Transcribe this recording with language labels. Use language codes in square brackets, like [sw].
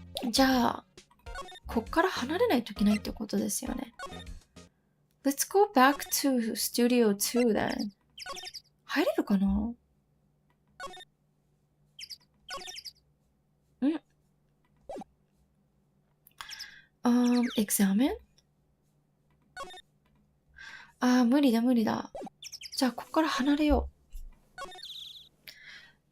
[ja] じゃあ、こっから離れないといけないってことですよね。 [en] Let's go back to Studio 2 then. [ja] 入れるかなexamine? 無理だ無理だ。じゃあここから離れよう。